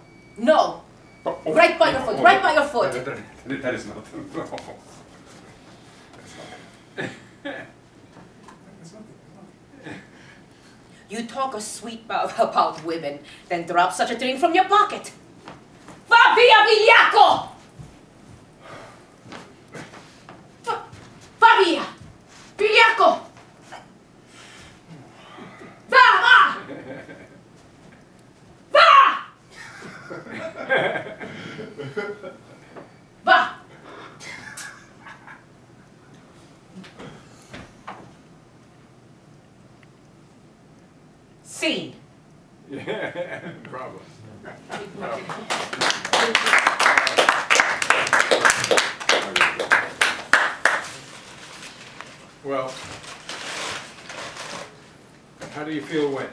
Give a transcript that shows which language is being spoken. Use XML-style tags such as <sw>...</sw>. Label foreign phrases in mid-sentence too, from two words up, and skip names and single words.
<en>Right by your foot, right by your foot. That is not. No. That's nothing. You talk a sweet mouth about women, then drop such a thing from your pocket.</en> <it>Va via, vigliacco! Va via! Vigliacco! Va! Va!</it> <en>Scene. Yeah, problem. Well, how do you feel when?</en>